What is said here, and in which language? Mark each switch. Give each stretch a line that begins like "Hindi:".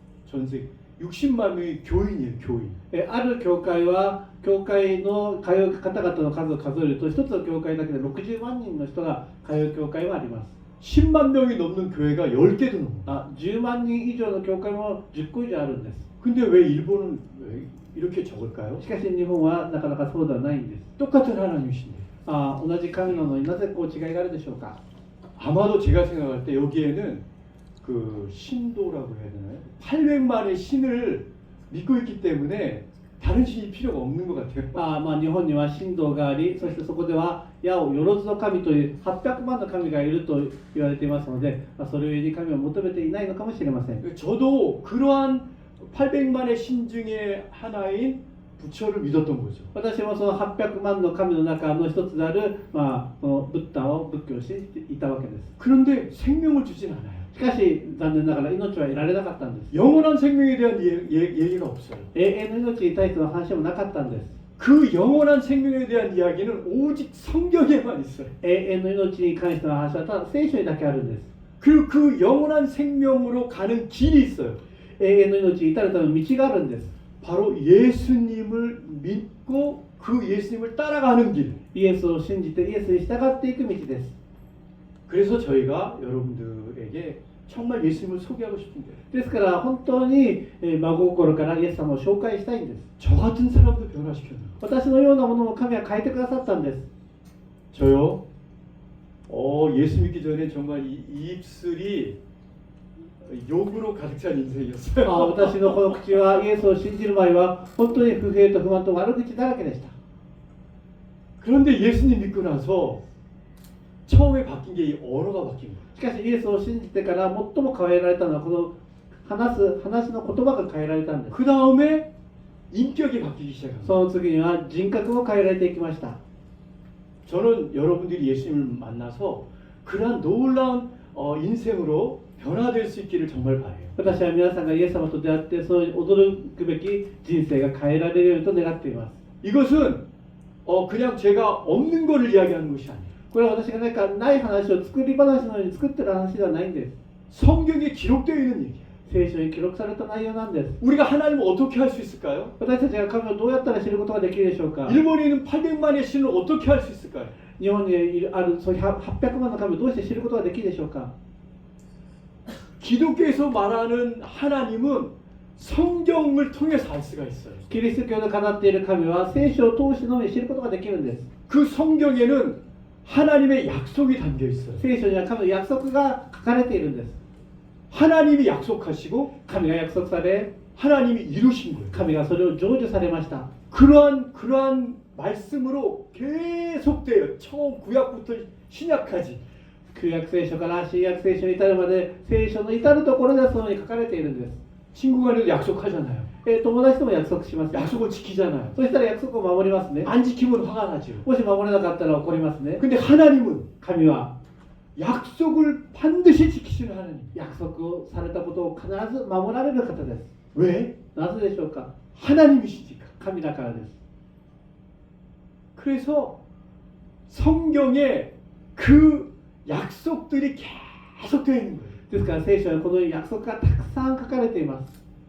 Korean: 전 세계 60만 명이 교인이에요. 교인.
Japanese: ある教会は教会の通う方々の数を数えると一つの教会だけで60万人の人が通う教会もあります。
Korean: 10만 명이 넘는 교회가 10개도 넘어요.
Japanese: 10万人以上の教会も10個以上あるんです。
Korean: 근데 왜 일본은 왜 이렇게 적을까요?
Japanese: しかし日本はなかなかそうではないんです。
Korean: 똑같은 하나님이신데.
Japanese: 同じ神なのになぜこう違いがあるでしょうか。
Korean: 아마도 제가 생각할 때 여기에는 그 신도라고 해야 되나요? 800만의 신을 믿고 있기 때문에 다른 신이 필요가 없는 것 같아요.
Japanese: 日本には神道があり、そしてそこでは矢をよろずの神という800万の神がいると言われていますので、それゆえに神を求めていないのかもしれません。
Korean: 저도 그러한 800만의 신 중에 하나인 부처를 믿었던 거죠.
Japanese: 私もその800万の神の中の一つである、このブッダを仏教を信じていたわけです。
Korean: 그런데 생명을 주진 않아요.
Japanese: しかし残念ながら命は得られなかったんです。
Korean: 영원한 생명에 대한 얘기가 없어요.
Japanese: 永遠の命に対しての話もなかったんです。
Korean: 그 영원한 생명에 대한 이야기는 오직 성경에만 있어요.
Japanese: 永遠の命に関しての話はただ聖書にだけあるんです。
Korean: 그리고 그 영원한 생명으로 가는 길이 있어요.
Japanese: 永遠の命に至るための道があるんです。
Korean: 바로 예수님을 믿고 그 예수님을 따라가는 길.
Japanese: イエスを信じてイエスに従っていく道です。
Korean: 그래서 저희가 여러분들에게 정말 예수님을 소개하고 싶은데
Japanese: ですから本当に真心からイエス様を紹介したいんです。
Korean: 저 같은 사람도 변화시켜요.
Japanese: 私のようなものも神は変えてくださったんです。
Korean: 저요. 예수 믿기 전에 정말 이 입술이 욕으로 가득 찬 인생이었어요.
Japanese: 私のこの口はイエスを信じる前は本当に不平と不満と悪口だらけでした。
Korean: 그런데 예수님 믿고 나서 처음에 바뀐 게 이 언어가 바뀐 거예요.
Japanese: しかしイエスを信じてから最も変えられたのはこの話の言葉が変えられたんです。
Korean: 그 다음에 인격이 바뀌기 시작합니다.
Japanese: その次には人格も変えられていきました。
Korean: 저는 여러분들이 예수님을 만나서 그러한 놀라운 인생으로 변화될 수 있기를 정말 바래요.
Japanese: 私は皆さんがイエス様と出会ってその驚くべき人生が変えられるようにと願っています。
Korean: 이것은 그냥 제가 없는 거를 이야기하는 것이 아니에요.
Japanese: これは私が何かない話を作り話のように作ってる話ではないんです。
Korean: 성경에 기록되어 있는 얘기예요.
Japanese: 聖書に記録された内容なんです。
Korean: 우리가 하나님을 어떻게 할 수 있을까요?
Japanese: 私たちが神をどうやったら知ることができるでしょうか。
Korean: 일본에 있는 800만의 신을 어떻게 할 수 있을까요?
Japanese: 日本にあるそう800万の神をどうして知ることができるでしょうか。
Korean: 기독교에서 말하는 하나님은 성경을 통해서 알 수가 있어요.
Japanese: キリスト教の語っている神は聖書を通してのみ知ることができるんです。
Korean: 그 성경에는 하나님의 약속이 담겨 있어요.
Japanese: 聖書には神の約束が書かれているんです。
Korean: 하나님이 약속하시고
Japanese: 神が約束され、
Korean: 하나님이 이루신 거예요.
Japanese: 神がそれを成就されました。
Korean: 그러한 말씀으로 계속돼요. 처음 구약부터 신약까지.
Japanese: 旧約聖書から新約聖書に至るまで聖書の至るところでそのように書かれているんです。
Korean: 친구 간에도 약속하잖아요.
Japanese: 友達とも約束します。
Korean: 약속을 지키잖아요.
Japanese: そしたら約束を守りますね。
Korean: 안 지키면 화가 나죠.
Japanese: もし守れなかったら怒りますね。
Korean: 근데 하나님은
Japanese: 神は
Korean: 약속을 반드시 지키시는 하나님.
Japanese: 約束をされたことを必ず守られる方です。
Korean: 왜?
Japanese: なぜでしょうか。
Korean: 하나님이시니까.
Japanese: 神だからです。
Korean: 그래서 성경에 그 약속들이 계속 되어 있는 거예요.
Japanese: ですから聖書はこの約束がたくさん書かれています。